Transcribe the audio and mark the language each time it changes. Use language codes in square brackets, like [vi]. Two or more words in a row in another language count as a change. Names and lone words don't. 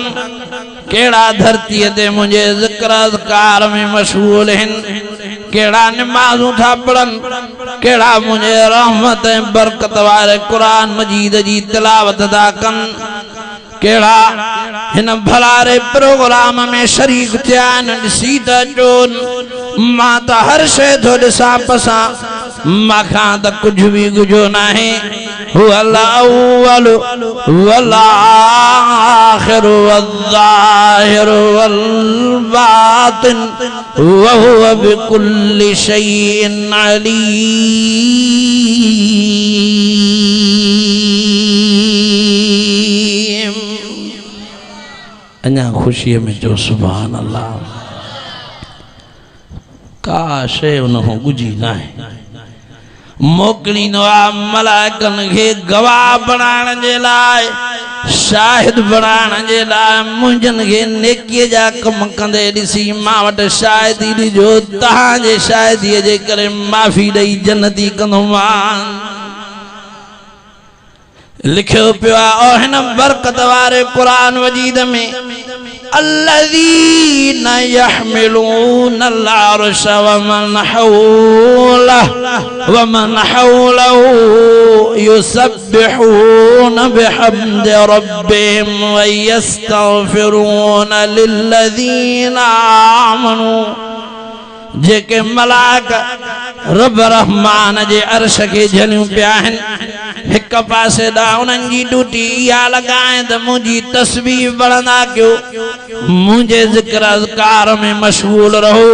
[sd] केड़ा धरती ते मुंहिंजे ज़िक्र अज़कार में मशगूल आहिनि, केड़ा नमाज़ूं था पढ़नि, केड़ा मुंहिंजे रहमत ऐं बरकत वारे कुरान मजीद जी तिलावत था कनि, केड़ा हिन भलारे प्रोग्राम में शरीक थिया आहिनि। ॾिसी त अचोनि मां त हर शइ थो ॾिसां पसां, माखां त कुझु बि गुझो नाहे। [ar] هو الأول والآخر والظاهر والباطن وهو بكل شيء عليم. [sd] अञा ख़ुशीअ में जो [ar] سبحان الله. [sd] का शइ उनखां गुझी नाहे। मोकिलींदो आहे मलाइकनि खे गवाह बणाइण जे लाइ, शाहिद बणाइण जे लाइ। मुंहिंजनि खे नेकीअ जा कम कंदे ॾिसी मां वटि शाहिदी ॾिजो, तव्हांजे शाहिदीअ जे करे माफ़ी ॾेई जन्नती कंदोमांव। लिखियो पियो आहे और हिन बरकत वारे कुरान मजीद में [ar] الذين يحملون العرش ومن حوله يسبحون بحمد ربهم ويستغفرون للذين آمنوا। [sd] जेके मलाइक रब रहमान जे अर्श खे झलियूं पिया आहिनि, हिक पासे ॾांहुं उन्हनि जी ड्यूटी इहा लॻाए त मुंहिंजी तस्बीह बढ़ंदा कयो, मुंहिंजे ज़िक्र अज़कार में मशगूल रहो।